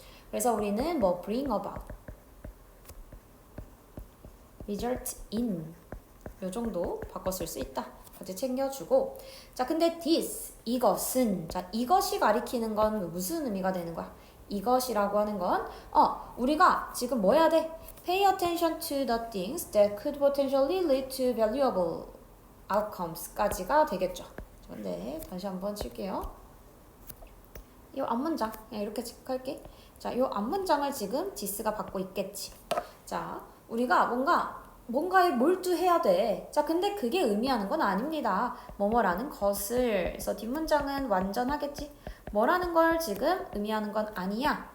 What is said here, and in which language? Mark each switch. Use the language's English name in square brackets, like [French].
[Korean] 그래서 우리는 뭐 bring about, result in 요 정도 바꿔 쓸 수 있다. 같이 챙겨주고. 자, 근데 this 이것은 자 이것이 가리키는 건 무슨 의미가 되는 거야? 이것이라고 하는 건 우리가 지금 뭐 해야 돼? [English] Pay attention to the things that could potentially lead to valuable outcomes까지가 되겠죠. [Korean] 근데 다시 한번 칠게요. 이 앞문장 그냥 이렇게 체크할게. 자, 이 앞문장을 지금 this가 받고 있겠지. 자, 우리가 뭔가에 몰두해야 돼. 자, 근데 그게 의미하는 건 아닙니다. 뭐뭐라는 것을. 그래서 뒷문장은 완전하겠지. 뭐라는 걸 지금 의미하는 건 아니야.